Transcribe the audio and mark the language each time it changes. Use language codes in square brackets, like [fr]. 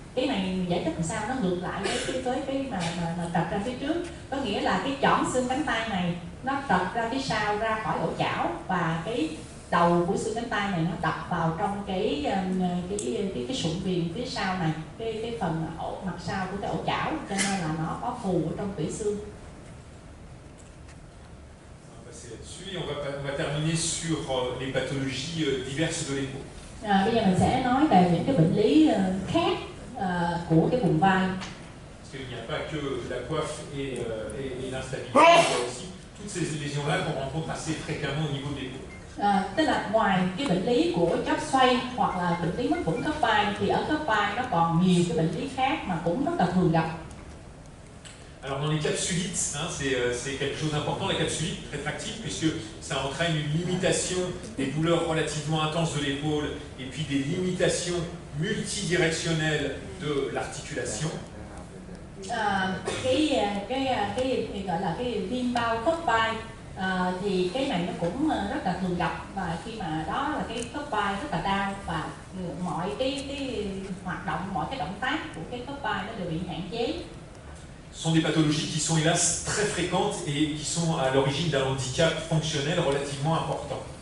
[vi] Cái này giải thích làm sao nó ngược lại với cái mà trật ra phía trước, có nghĩa là cái chỏm xương cánh tay này nó trật ra phía sau ra khỏi ổ chảo và cái đầu của xương cánh tay này nó đập vào trong cái sụn viền phía sau này, cái phần mặt sau của cái ổ chảo, cho nên là nó có phù ở trong tủy xương. [fr] On va terminer sur les pathologies diverses de l'épaule. [vi] Bây giờ mình sẽ nói về những cái bệnh lý khác của cái vùng vai. [fr] Parce qu'il n'y a pas que la coiffe et l'instabilité, il y a aussi toutes ces lésions-là qu'on rencontre assez fréquemment au niveau de l'épaule. [vi] Tức là ngoài cái bệnh lý của chóp xoay hoặc là bệnh lý mất vững khớp vai thì ở khớp vai nó còn nhiều cái bệnh lý khác mà cũng rất là thường gặp. [fr] Alors dans les capsulites, hein, c'est quelque chose d'important, la capsulite rétractive, puisque ça entraîne une limitation des douleurs relativement intenses de l'épaule et puis des limitations multidirectionnelles de l'articulation. [vi] Cái gọi là cái viêm bao khớp vai thì cái này nó cũng rất là thường gặp, và khi mà đó là cái khớp vai rất là đau và mọi cái hoạt động, mọi cái động tác của cái khớp vai nó đều bị hạn chế. [fr] Ce sont des pathologies qui sont hélas très fréquentes et qui sont à l'origine d'un handicap fonctionnel relativement important.